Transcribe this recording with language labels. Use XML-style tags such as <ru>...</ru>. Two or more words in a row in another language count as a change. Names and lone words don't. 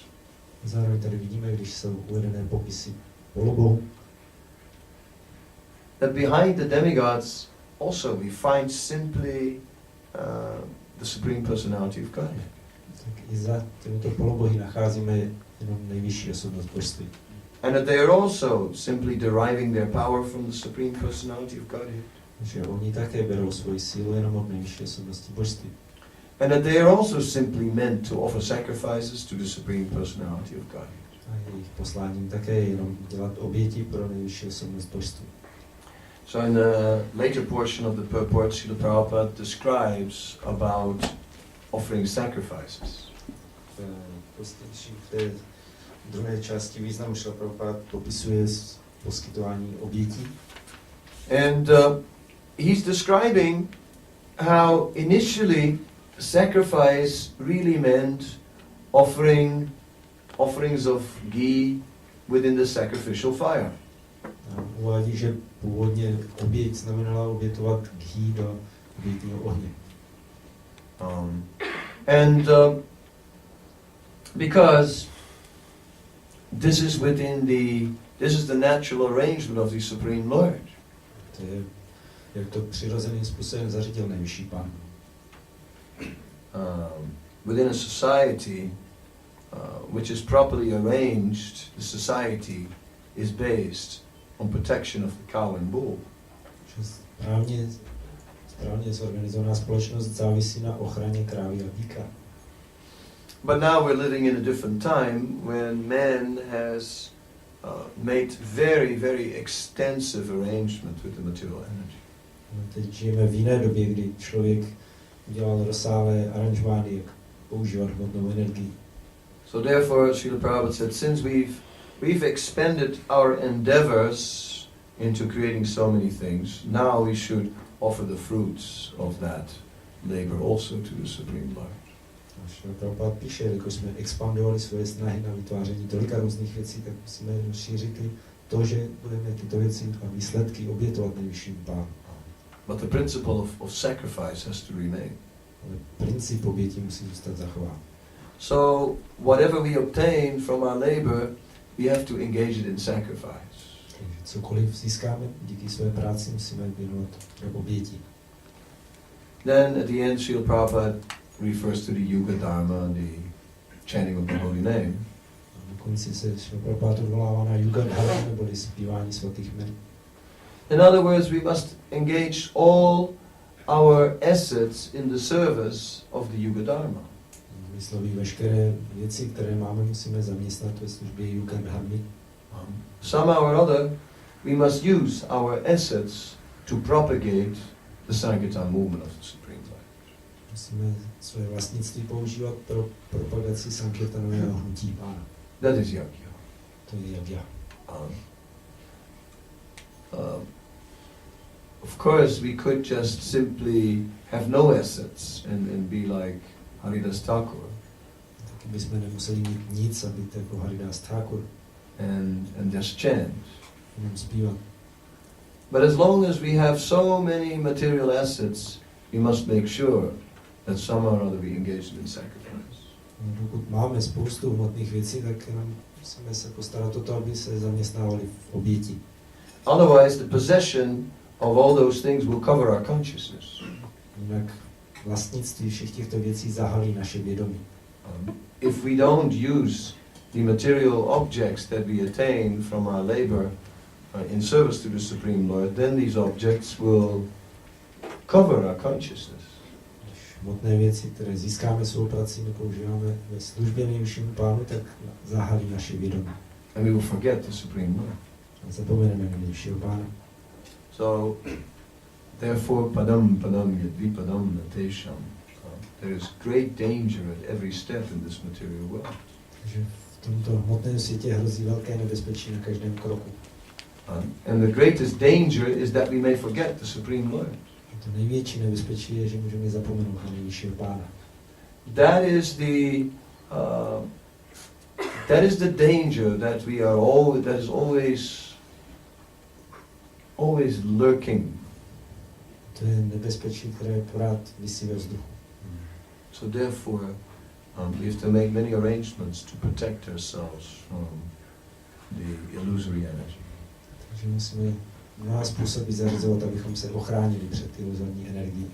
<cs>Zároveň tady vidíme, když jsou uvedené popisy polobohů,</cs> <en>that behind the demigods also we find simply the Supreme Personality of God.</en> <cs>tak i za těmito polobohy nacházíme jenom nejvyšší osobnost božství.</cs> <en>And that they are also simply deriving their power from the Supreme Personality of Godhead.</en> <cs>Že oni také berou svoji sílu jenom od nejvyšší osobnosti božství.</cs> <en>And that they are also simply meant to offer sacrifices to the Supreme Personality of Godhead.</en> <cs>A jejich posláním také je jenom dělat oběti pro nejvyšší osobnost božství.</cs> <en>So in the later portion of the purport, Srila Prabhupada describes about offering sacrifices.</en> <cs>V té druhé části významu Srila Prabhupada popisuje poskytování obětí.</cs> <en>And he's describing how initially sacrifice really meant offerings of ghee within the sacrificial fire.</en> <cs>Uvádí, že původně oběť znamenala obětovat ghee do obětního ohně.</cs> <en>Because this is the natural arrangement of the Supreme Lord.</en> <cs>To je, jak to přirozeným způsobem zařídil nejvyšší Pán.</cs> <en>Within a society which is properly arranged, the society is based on protection of the cow and bull.</en> <cs>Správně zorganizovaná společnost závisí na ochraně krávy a býka.</cs> <en>But now we're living in a different time when man has made very, very extensive arrangement with the material energy.</en> <cs>Teď žijeme v jiné době, kdy člověk udělal rozsáhlé aranžmány, jak používat hmotnou energii.</cs> <en>So therefore, Srila Prabhupada said, since we've expended our endeavors into creating so many things, now we should offer the fruits of that labor also to the Supreme Lord.</en> <cs>Srila Prabhupada píše, jako jsme expandovali svoje snahy na vytváření tolika různých věcí, tak musíme rozšířit to, že budeme tyto věci a výsledky obětovat nejvyšším Pánu.</cs> <en>But the principle of sacrifice has to remain.</en> <cs>Ale princip obětí musí zůstat zachován.</cs> <en>So whatever we obtain from our labor, we have to engage it in sacrifice.</en> <cs>Takže cokoliv získáme díky své práci, musíme věnovat do obětí.</cs> <en>Then at the end, Srila Prabhupada refers to the</en> <sa>Yuga Dharma,</sa> <en>the chanting of the holy name.</en> <cs>Na konci se Srila Prabhupada odvolává na</cs> <sa>Yuga Dharma,</sa> <cs>neboli zpívání svatých jmen.</cs> <en>In other words, we must engage all our assets in the service of the</en> <sa>Yuga Dharma.</sa> <cs>Vysloví veškeré věci, které máme, musíme zaměstnat ve službě</cs> <sa>Yuga Dharmy.</sa> <en>Somehow or other, we must use our assets to propagate the Sankirtan movement of the Supreme Lord.</en> <cs>Musíme své vlastnictví používat pro propagaci Sankirtanového hnutí Pána.</cs> <en>That is yagya.</en> <cs>To je yagya.</cs> <en>Of course, we could just simply have no assets and be like Haridas Thakur.</en> <cs>Taky bychom nemuseli mít nic a být jako Haridas Thakur.</cs> <en>And just chant.</en> <cs>Jenom zpívat.</cs> <en>But as long as we have so many material assets, we must make sure that somehow or other we engage in sacrifice.</en> <cs>Dokud máme spoustu hmotných věcí, tak jenom musíme se postarat o to, aby se zaměstnávali v oběti.</cs> <en>Otherwise, the possession of all those things will cover our consciousness.</en> <cs>Jinak vlastnictví všech těchto věcí zahalí naše vědomí.</cs> <en>If we don't use the material objects that we attain from our labor in service to the Supreme Lord, then these objects will cover our consciousness.</en> <cs>Když hmotné věci, které získáme svou prací, nepoužíváme ve službě nejvyššímu Pánu, tak zahalí naše vědomí.</cs> <en>And we will forget the Supreme Lord.</en> <cs>A zapomeneme na nejvyššího Pána.</cs> <en>So, therefore,</en> <sa>padam yadvipadam natesham.</sa> <en>There is great danger at every step in this material world.</en> <cs>Takže v tomto hmotném světě hrozí velké nebezpečí na každém kroku.</cs> <en>And the greatest danger is that we may forget the Supreme Lord.</en> <cs>To největší nebezpečí je, že můžeme zapomenout na nejvyššího Pána.</cs> <en>That is the danger that we are always lurking.</en> <cs>To je nebezpečí, které pořád visí ve vzduchu.</cs> <en>So therefore, we have to make many arrangements to protect ourselves from the illusory energy.</en> <cs>Takže musíme mnoha způsoby zařizovat, abychom se ochránili před iluzorní energií,</cs>